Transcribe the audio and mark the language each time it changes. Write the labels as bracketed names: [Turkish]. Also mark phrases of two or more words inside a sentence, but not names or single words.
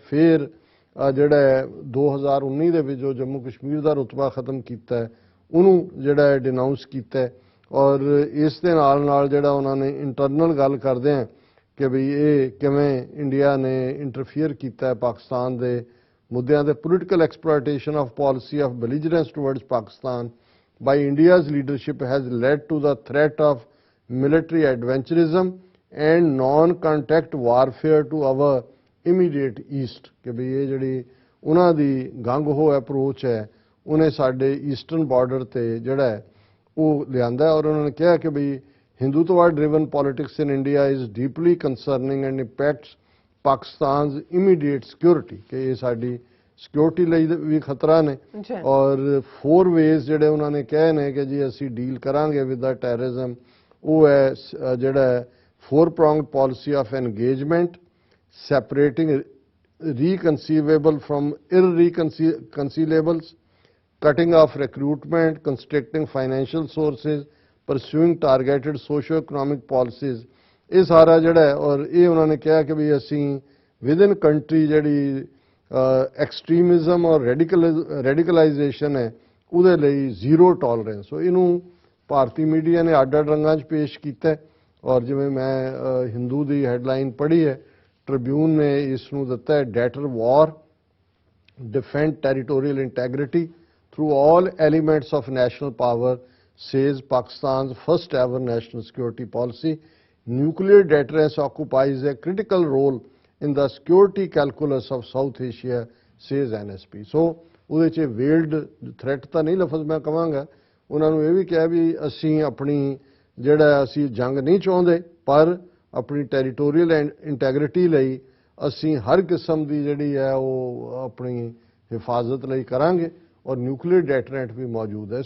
[Punjabi] ਫਿਰ ਜਿਹੜਾ 2019 ਦੇ ਵਿੱਚ ਜੋ ਜੰਮੂ ਕਸ਼ਮੀਰ ਦਾ ਰੁਤਬਾ ਖਤਮ ਕੀਤਾ ਉਹਨੂੰ ਜਿਹੜਾ ਡਿਨਾਊਂਸ ਕੀਤਾ, ਔਰ ਇਸ ਦੇ ਨਾਲ ਨਾਲ ਜਿਹੜਾ ਉਹਨਾਂ ਨੇ ਇੰਟਰਨਲ ਗੱਲ ਕਰਦੇ ਆ ਕਿ ਵੀ ਇਹ ਕਿਵੇਂ ਇੰਡੀਆ ਨੇ ਇੰਟਰਫੀਅਰ ਕੀਤਾ ਪਾਕਿਸਤਾਨ ਦੇ ਮੁੱਦਿਆਂ ਦੇ [English] political exploitation of policy of belligerence towards Pakistan by India's leadership has led to the threat of military adventurism and non-contact warfare to our ਇਮੀਡੀਏਟ [Punjabi] ਈਸਟ ਕਿ ਵੀ ਇਹ ਜਿਹੜੀ ਉਹਨਾਂ ਦੀ [English] gung-ho approach [Punjabi] ਹੈ ਉਹਨੇ ਸਾਡੇ [English] eastern border [Punjabi] ਤੇ ਜਿਹੜਾ ਹੈ ਉਹ ਲਿਆਂਦਾ ਔਰ ਉਹਨਾਂ ਨੇ ਕਿਹਾ ਕਿ ਵੀ [English] Hindutva driven politics in India is deeply concerning and impacts Pakistan's immediate security [Punjabi] ਕਿ ਇਹ ਸਾਡੀ ਸਿਕਿਉਰਿਟੀ ਲਈ ਵੀ ਖਤਰਾ ਨੇ ਔਰ 4 ਵੇਜ਼ ਜਿਹੜੇ ਉਹਨਾਂ ਨੇ ਕਹੇ ਨੇ ਕਿ ਜੀ ਅਸੀਂ ਡੀਲ ਕਰਾਂਗੇ [English] with the terrorism [Punjabi] ਉਹ ਹੈ ਜਿਹੜਾ [English] 4-pronged policy of engagement, separating reconcilable from irreconcilables, cutting off recruitment, constricting financial sources, pursuing targeted socio-economic policies. [Punjabi] ਇਹ ਸਾਰਾ ਜਿਹੜਾ ਹੈ ਔਰ ਇਹ ਉਹਨਾਂ ਨੇ ਕਿਹਾ ਕਿ ਵੀ ਅਸੀਂ [English] within country [Punjabi] ਜਿਹੜੀ ਐਕਸਟ੍ਰੀਮਿਜ਼ਮ ਔਰ ਰੈਡੀਕਲਾਈਜੇਸ਼ਨ ਹੈ ਉਹਦੇ ਲਈ [English] zero tolerance. [Punjabi] ਸੋ ਇਹਨੂੰ ਭਾਰਤੀ ਮੀਡੀਆ ਨੇ ਅੱਡ-ਅੱਡ ਰੰਗਾਂ 'ਚ ਪੇਸ਼ ਕੀਤਾ ਔਰ ਜਿਵੇਂ ਮੈਂ ਹਿੰਦੂ ਦੀ ਹੈਡਲਾਈਨ ਪੜ੍ਹੀ ਹੈ, ਟ੍ਰਿਬਿਊਨ ਨੇ ਇਸ ਨੂੰ ਦਿੱਤਾ ਹੈ [English] deter war defend territorial integrity through all elements of national power, says Pakistan's first ever national security policy. Nuclear deterrence occupies a critical role in the security calculus of South Asia, says NSP. [Punjabi] So ਉਹਦੇ 'ਚ [English] veiled threat [Punjabi] ਤਾਂ ਨਹੀਂ ਲਫ਼ਜ਼ ਮੈਂ ਕਹਾਂਗਾ, ਉਹਨਾਂ ਨੂੰ ਇਹ ਵੀ ਕਿਹਾ ਵੀ ਅਸੀਂ ਆਪਣੀ ਜਿਹੜਾ ਅਸੀਂ ਜੰਗ ਨਹੀਂ ਚਾਹੁੰਦੇ ਪਰ ਆਪਣੀ [English] territorial integrity [Punjabi] ਲਈ ਅਸੀਂ ਹਰ ਕਿਸਮ ਦੀ ਜਿਹੜੀ ਹੈ ਉਹ ਆਪਣੀ ਹਿਫਾਜ਼ਤ ਲਈ ਕਰਾਂਗੇ ਔਰ [English] nuclear deterrent [Punjabi] ਵੀ ਮੌਜੂਦ ਹੈ।